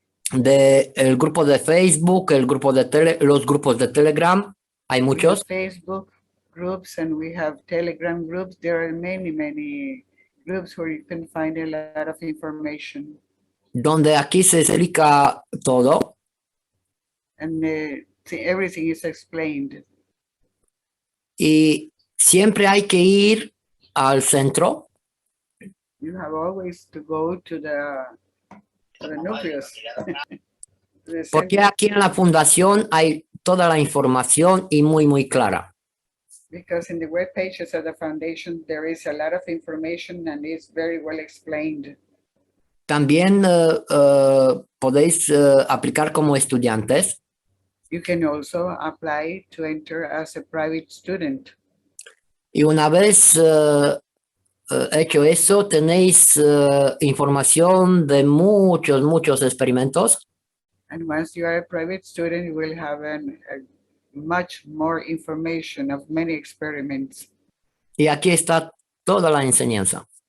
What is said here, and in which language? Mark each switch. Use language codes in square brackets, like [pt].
[es] el grupo de Facebook, el grupo de los grupos de Telegram, hay muchos. [en] Facebook groups, and we have Telegram groups. There are many, many groups where you can find a lot of information. [es] Donde aquí se explica todo. [en] And everything is explained. [es] Y siempre hay que ir al centro. [en] You have always to go to the nucleus. [es] Porque aquí en la fundación hay toda la información y muy, muy clara. [en] Because in the web pages of the foundation, there is a lot of information and it's very well explained. [es] También podéis aplicar como estudiantes. [en] You can also apply to enter as a private student. [es] Y una vez hecho eso, tenéis información de muchos, muchos experimentos. [en] And once you are a private student, you will have much more information of many experiments. [es] Y aquí está toda la enseñanza.